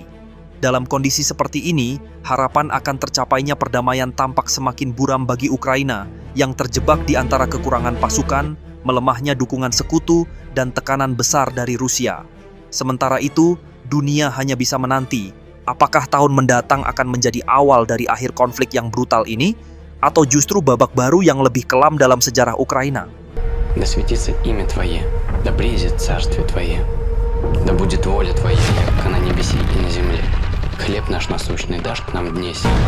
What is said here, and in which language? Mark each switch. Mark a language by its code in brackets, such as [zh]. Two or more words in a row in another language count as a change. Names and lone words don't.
[id] Dalam kondisi seperti ini, harapan akan tercapainya perdamaian tampak semakin buram bagi Ukraina yang terjebak di antara kekurangan pasukan, melemahnya dukungan sekutu, dan tekanan besar dari Rusia. Sementara itu, dunia hanya bisa menanti, apakah tahun mendatang akan menjadi awal dari akhir konflik yang brutal ini, atau justru babak baru yang lebih kelam dalam sejarah Ukraina. [ru] Да светится имя Твое, да приедет царствие Твое, да будет воля Твоя, как на небесе и на земле. Хлеб наш насущный дашь к нам днесь.